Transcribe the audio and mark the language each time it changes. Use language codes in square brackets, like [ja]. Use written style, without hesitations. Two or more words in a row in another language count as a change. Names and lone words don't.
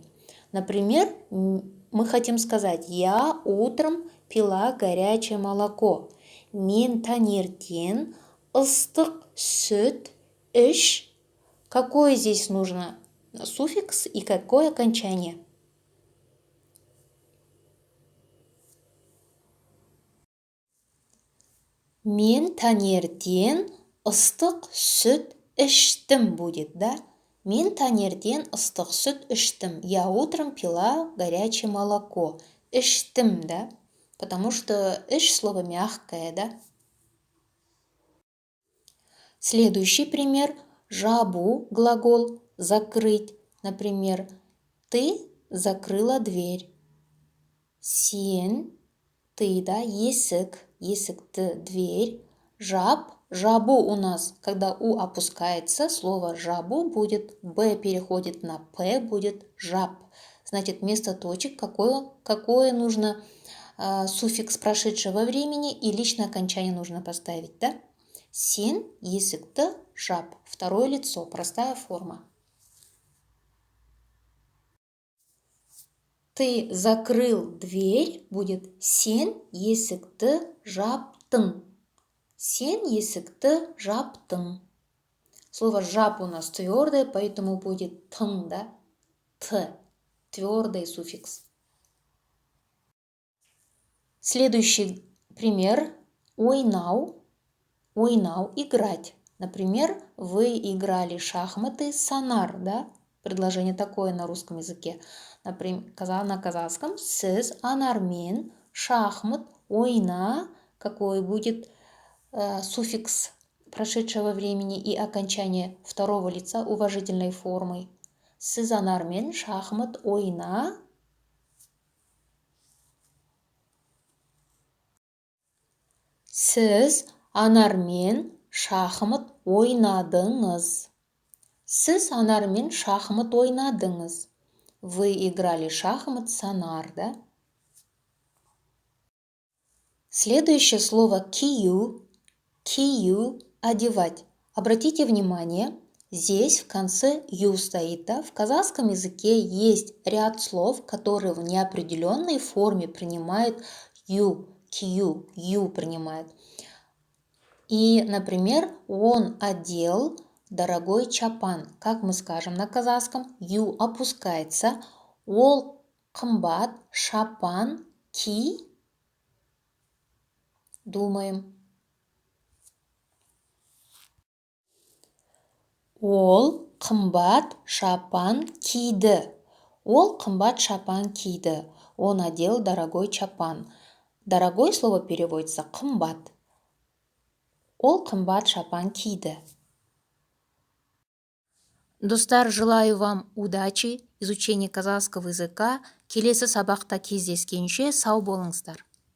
[ru] Например, мы хотим сказать «Я утром пила горячее молоко». [kk] Мен таңертең ыстық сүт іш. [ru] Какое здесь нужно суффикс и какое окончание? [kk] Мен таңертең ыстық сүт іштім будет, да? Мен таңертең ыстық сүт іштім. [ru] Я утром пила горячее молоко. [kk] Іштім, да? [ru] Потому что иш слово мягкое, да? Следующий пример. Жабу, глагол закрыть. Например, ты закрыла дверь. [kk] Сен, [ru] ты, да, [kk] есік, есікті, [ru] дверь. Жаб, жабу у нас, когда у опускается, слово жабу будет, б переходит на п, будет жаб. Значит, вместо точек какое нужно суффикс прошедшего времени и личное окончание нужно поставить, да? [kk] Сен, есікті, жаб. [ru] Второе лицо, простая форма. Ты закрыл дверь, будет [kk] сен есікті жаптың. Сен есікті жаптың. [ru] Слово жаб у нас твердое, поэтому будет тың, да? Т. Твердый суффикс. Следующий пример. [kk] Ойнау. Ойнау – [ru] играть. Например, вы играли шахматы сонар, да? Предложение такое на русском языке. Например, на казахском [kk] сіз анармен шахмат ойна. [ru] Какой будет суффикс прошедшего времени и окончание второго лица уважительной формой. [kk] Сіз анармен шахмат ойна. Сіз анармен шахмат ойнадыңыз. Сіз анармен шахмат ойнадыңыз. [ru] Вы играли шахмат сонар, да? Следующее слово кию. [kk] Кию – [ru] одевать. Обратите внимание, здесь в конце ю стоит, да? В казахском языке есть ряд слов, которые в неопределенной форме принимают ю. Кию, ю принимает. И, например, он одел дорогой чапан. Как мы скажем на казахском? Ю опускается. [kk] Ол қымбат шапан ки. Думаем. Ол қымбат шапан киді. Ол қымбат шапан киді. [ru] Он одел дорогой чапан. Дорогой слово переводится [kk] қымбат. Ол қымбат шапан киді. Достар, [ru] желаю вам удачи, изучения казахского языка. [kk] Келесі сабақта кездескенше сау болыңыздар.